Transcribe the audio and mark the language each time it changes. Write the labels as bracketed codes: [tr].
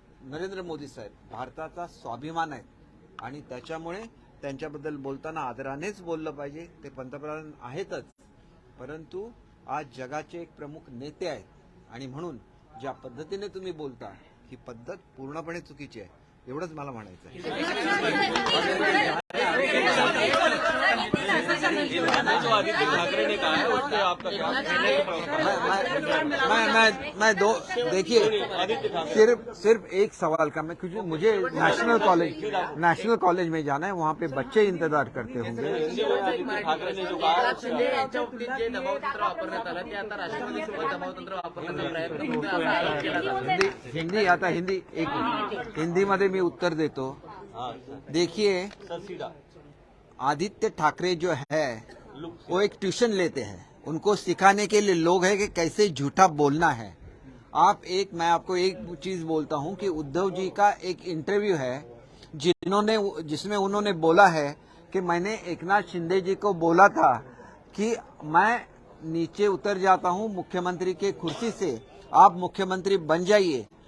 [mr] नरेंद्र मोदी साहेब भारताचा स्वाभिमान आहे आणि त्याच्यामुळे त्यांच्याबद्दल बोलताना आदरानेच बोललं पाहिजे. ते पंतप्रधान आहेतच, परंतु आज जगाचे एक प्रमुख नेते आहेत आणि म्हणून ज्या पद्धतीने तुम्ही बोलता ही पद्धत पूर्णपणे चुकीची आहे. एवढंच मला म्हणायचं आहे. [hi] जो आदित्य ठाकरे ने कहा है उससे आपका क्या? मैं दो देखिए, सिर्फ एक सवाल का, मैं क्योंकि मुझे नेशनल कॉलेज में जाना है, वहाँ पे बच्चे इंतजार करते होंगे. आदित्य ठाकरे ने जो कहा [mr] जे दबावतंत्र वापरण्यात आलं ते आता राष्ट्रवादीसोबत दबावतंत्र वापरण्याचा प्रयत्न होतोय असा आरोप केला जातो. हिंदी आता हिंदी मध्ये मी उत्तर देतो. [hi] देखिए, आदित्य ठाकरे जो है वो एक ट्यूशन लेते हैं, उनको सिखाने के लिए लोग हैं कि कैसे झूठा बोलना है. मैं आपको एक चीज बोलता हूं कि उद्धव जी का एक इंटरव्यू है जिसमें उन्होंने बोला है कि मैंने एकनाथ शिंदे जी को बोला था कि मैं नीचे उतर जाता हूं मुख्यमंत्री के कुर्सी से, आप मुख्यमंत्री बन जाइए.